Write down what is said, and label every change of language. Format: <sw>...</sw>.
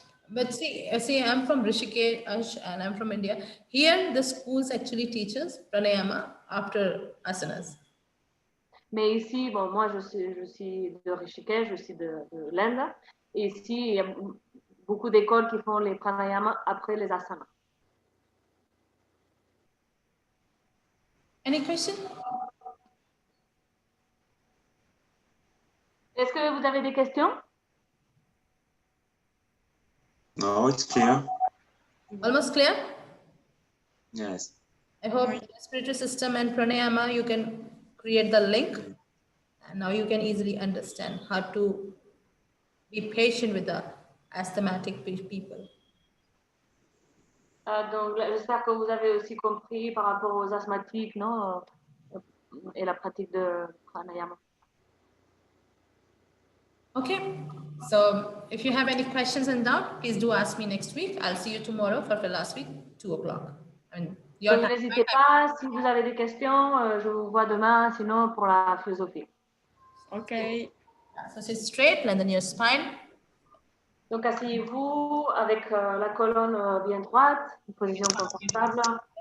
<en>But see, I'm from Rishikesh and I'm from India. Here, the schools actually teaches pranayama after asanas.</en> <fr>Mais ici, bon, moi, je suis de Rishikesh, je suis de l'Inde. Et ici, il y a beaucoup d'écoles qui font les pranayamas après les asanas.</fr> <en>Any question?</en> <fr>Est-ce que vous avez des questions?</fr> <en>No, it's clear. Almost clear? Yes. I hope respiratory system and pranayama, you can create the link. And now you can easily understand how to be patient with the asthmatic people.</en> <fr>Donc, j'espère que vous avez aussi compris par rapport aux asthmatiques, non? Et la pratique de pranayama.</fr> <en>Okay, so if you have any questions and doubt, please do ask me next week. I'll see you tomorrow for the last week, 2 o'clock.</en> <fr>Donc, n'hésitez pas, si vous avez des questions, je vous vois demain, sinon pour la philosophie.</fr> <en>Okay. So sit straight, lengthen your spine.</en> <fr>Donc, asseyez-vous avec la colonne bien droite, une position confortable.</fr>